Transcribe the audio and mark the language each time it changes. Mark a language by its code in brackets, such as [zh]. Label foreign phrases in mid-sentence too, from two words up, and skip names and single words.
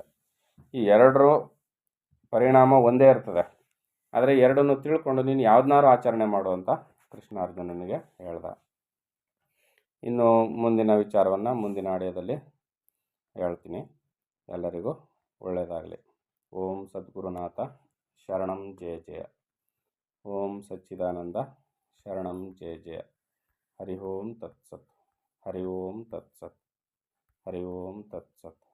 [kn] ಈ ಎರಡರ ಪರಿಣಾಮ ಒಂದೇ ಇರ್ತದೆ. ಆದರೆ ಎರಡನ್ನು ತಿಳ್ಕೊಂಡು ನೀನು ಯಾವ್ದನ್ನಾರು ಆಚರಣೆ ಮಾಡು ಅಂತ ಕೃಷ್ಣ ಅರ್ಜುನನಿಗೆ ಹೇಳ್ದ. ಇನ್ನು ಮುಂದಿನ ವಿಚಾರವನ್ನು ಮುಂದಿನ ಆಡಿಯೋದಲ್ಲಿ ಹೇಳ್ತೀನಿ. ಎಲ್ಲರಿಗೂ ಒಳ್ಳೆಯದಾಗಲಿ. [sa] ಓಂ ಸದ್ಗುರುನಾಥ ಶರಣಂ ಜಯ ಜಯ. ಓಂ ಸಚ್ಚಿದಾನಂದ ಶರಣಂ ಜಯ ಜಯ. ಹರಿ ಓಂ ತತ್ಸತ್. ಹರಿ ಓಂ ತತ್ಸತ್. ಹರಿ ಓಂ ತತ್ಸತ್.